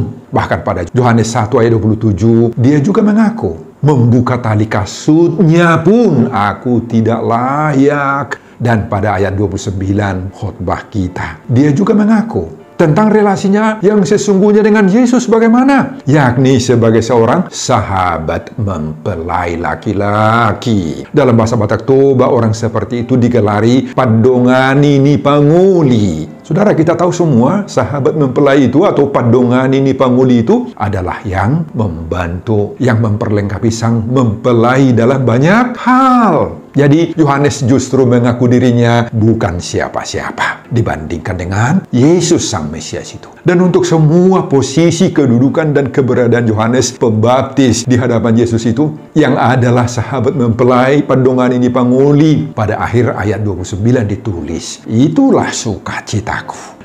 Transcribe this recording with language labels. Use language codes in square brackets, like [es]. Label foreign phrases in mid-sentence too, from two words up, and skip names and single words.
[id] Bahkan pada Yohanes 1 ayat 27, dia juga mengaku, "Membuka tali kasutnya pun aku tidak layak." Dan pada ayat 29 khotbah kita, dia juga mengaku tentang relasinya yang sesungguhnya dengan Yesus bagaimana? Yakni sebagai seorang sahabat mempelai laki-laki. Dalam bahasa Batak Toba, orang seperti itu digelari [bbc] padongani ni panguli. [id] Saudara, kita tahu semua sahabat mempelai itu atau [bbc] padongani ni panguli [id] itu adalah yang membantu, yang memperlengkapi sang mempelai dalam banyak hal. Jadi Yohanes justru mengaku dirinya bukan siapa-siapa dibandingkan dengan Yesus sang Mesias itu. Dan untuk semua posisi kedudukan dan keberadaan Yohanes Pembaptis di hadapan Yesus itu, yang adalah sahabat mempelai [bbc] padongan ini panguli, [id] pada akhir ayat 29 ditulis, "Itulah sukacitaku."